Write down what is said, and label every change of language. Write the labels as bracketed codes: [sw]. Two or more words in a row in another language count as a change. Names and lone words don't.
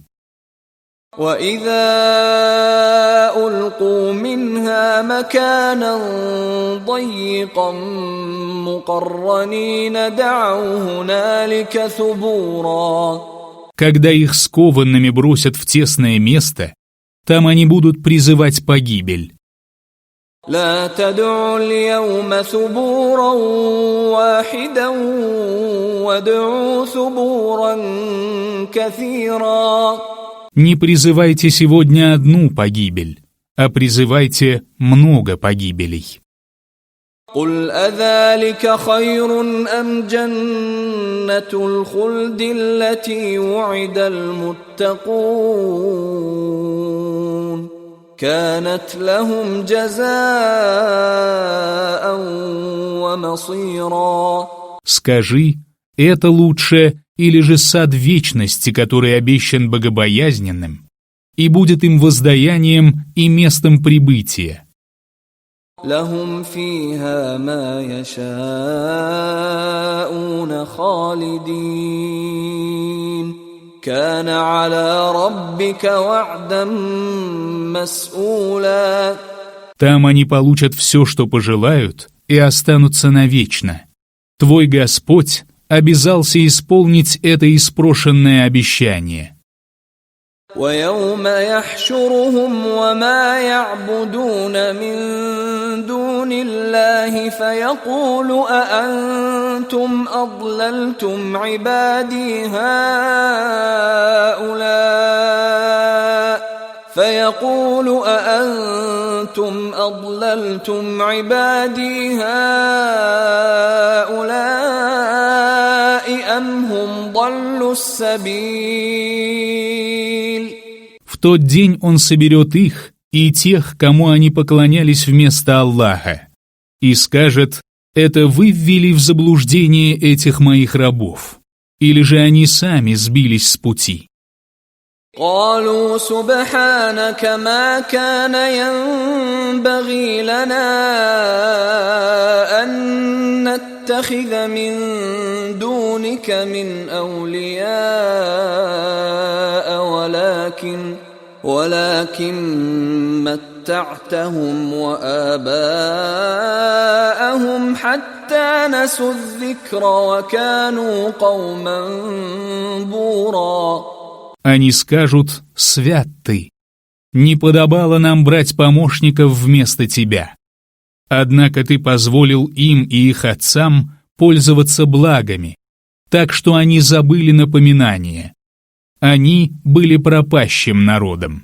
[ar] وإذا ألقوا منها مكانا ضيقا مقرنين دعوا هنالك ثبورا. [ru] Когда их скованными бросят в тесное место, там они будут призывать погибель. [ar] لا تدعوا اليوم ثبورا واحدا وادعوا ثبورا كثيرا. [ru] Не призывайте сегодня одну погибель, а призывайте много погибелей. [ar] قل أذلك خير أم جنة الخلد التي وعد المتقون كانت لهم جزاء ومصيرا. [ru] Скажи, это лучше или же сад вечности, который обещан богобоязненным, и будет им воздаянием и местом прибытия. [ar] لهم فيها ما يشاءون خالدين كان على ربك وعدا مسئولا. [ru] Там они получат все, что пожелают, и останутся навечно. Твой Господь обязался исполнить это испрошенное обещание. [ar] ويوم يحشرهم وما يعبدون من دون الله فيقول أأنتم أضللتم عبادي هؤلاء أم هم ضلوا السبيل. [ru] В тот день Он соберет их и тех, кому они поклонялись вместо Аллаха, и скажет: «Это вы ввели в заблуждение этих моих рабов, или же они сами сбились с пути». [ar] قالوا سبحانك ما كان ينبغي لنا أن نتخذ من دونك من أولياء ولكن متعتهم وآباءهم حتى نسوا الذكر وكانوا قوما بورا. [ru] Они скажут: «Свят ты! Не подобало нам брать помощников вместо тебя. Однако ты позволил им и их отцам пользоваться благами, так что они забыли напоминание. Они были пропащим народом».